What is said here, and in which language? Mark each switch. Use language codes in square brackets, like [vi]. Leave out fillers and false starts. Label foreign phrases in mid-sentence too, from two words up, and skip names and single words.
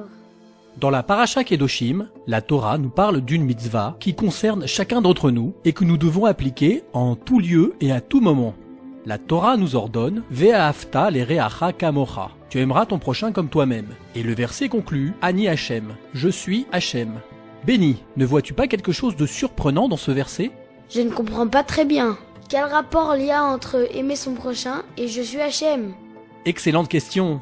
[fr] Dans la paracha Kedoshim, la Torah nous parle d'une mitzvah qui concerne chacun d'entre nous et que nous devons appliquer en tout lieu et à tout moment. La Torah nous ordonne « [he] ואהבת לרעך כמוך [fr] » tu aimeras ton prochain comme toi-même. Et le verset conclut « [he] אני השם [fr] » je suis Hachem. Béni, ne vois-tu pas quelque chose de surprenant dans ce verset? Je ne comprends pas très bien. Quel rapport il y a entre aimer son prochain et je suis Hachem? Excellente question.